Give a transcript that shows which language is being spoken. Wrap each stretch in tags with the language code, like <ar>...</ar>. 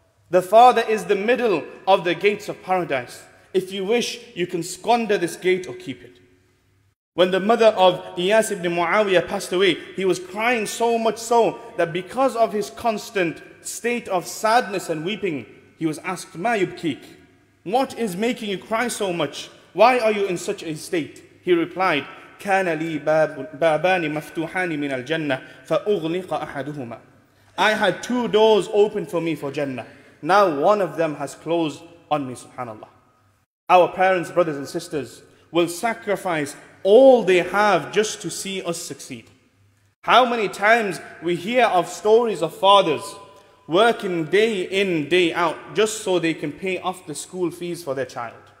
<en>The father is the middle of the gates of paradise. If you wish, you can squander this gate or keep it. When the mother of Iyas ibn Muawiyah passed away, he was crying so much so that because of his constant state of sadness and weeping, he was asked,</en> <ar>مَا يُبْكِيكَ?</ar> <en>What is making you cry so much? Why are you in such a state? He replied,</en> <ar>كان لي بابان مفتوحان من الجنة فأغلق أحدهما.</ar> <en>I had two doors open for me for Jannah. Now one of them has closed on me, subhanallah. Our parents, brothers and sisters, will sacrifice all they have just to see us succeed. How many times we hear of stories of fathers working day in, day out just so they can pay off the school fees for their child.</en>